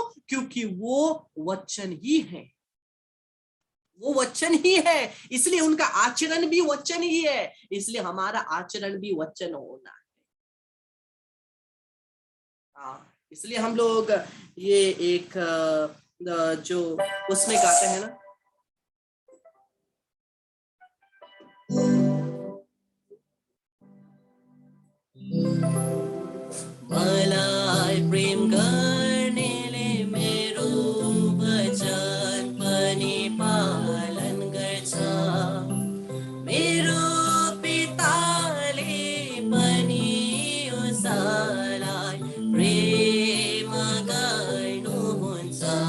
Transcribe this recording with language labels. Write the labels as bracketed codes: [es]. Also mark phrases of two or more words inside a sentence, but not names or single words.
[hi] क्योंकि वो वचन ही है, वो वचन ही है, इसलिए उनका आचरण भी वचन ही है, इसलिए हमारा आचरण भी वचन होना है। इसलिए हम लोग ये एक जो उसमें गाते हैं ना, [ne] मलाई प्रेम गर्नेले मेरो वचन पनि पालन गर्छ, मेरो पिताले पनि उसलाई प्रेम गर्नुहुन्छ।